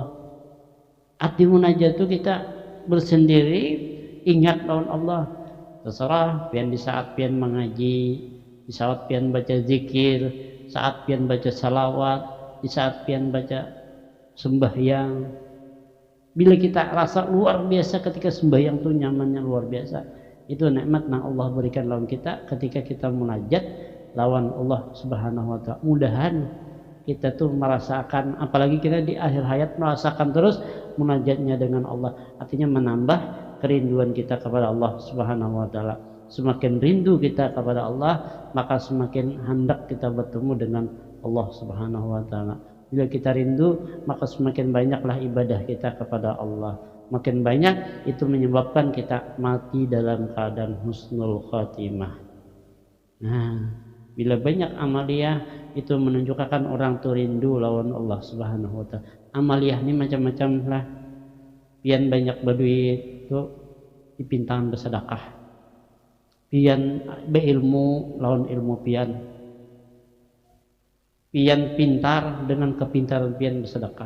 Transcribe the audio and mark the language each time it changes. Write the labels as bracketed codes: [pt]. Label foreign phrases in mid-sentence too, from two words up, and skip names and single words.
[bjn] Arti munajat itu kita bersendiri ingat lawan Allah. Terserah pian di saat pian mengaji, di saat pian baca zikir, saat pian baca salawat, di saat pian baca sembahyang. [id] Bila kita rasa luar biasa ketika sembahyang tuh nyamannya luar biasa, itu nikmat yang Allah berikan lawan kita ketika kita munajat lawan Allah [ar] Subhanahu wa taala. [id] Mudahan kita tuh merasakan, apalagi kita di akhir hayat merasakan terus munajatnya dengan Allah, artinya menambah kerinduan kita kepada Allah [ar] Subhanahu wa taala. [id] Semakin rindu kita kepada Allah, maka semakin hendak kita bertemu dengan Allah [ar] Subhanahu wa taala. [id] Bila kita rindu, maka semakin banyaklah ibadah kita kepada Allah. Makin banyak itu menyebabkan kita mati dalam keadaan [ar] husnul khatimah. [id] Nah, bila banyak amaliyah itu menunjukkan orang tu rindu lawan Allah [ar] Subhanahu wa taala. [bjn] Amaliyah ini macam-macam lah. Pian banyak berduit tu dipintahan bersedekah. Pian berilmu lawan ilmu pian. Pian pintar dengan kepintaran pian bersedekah.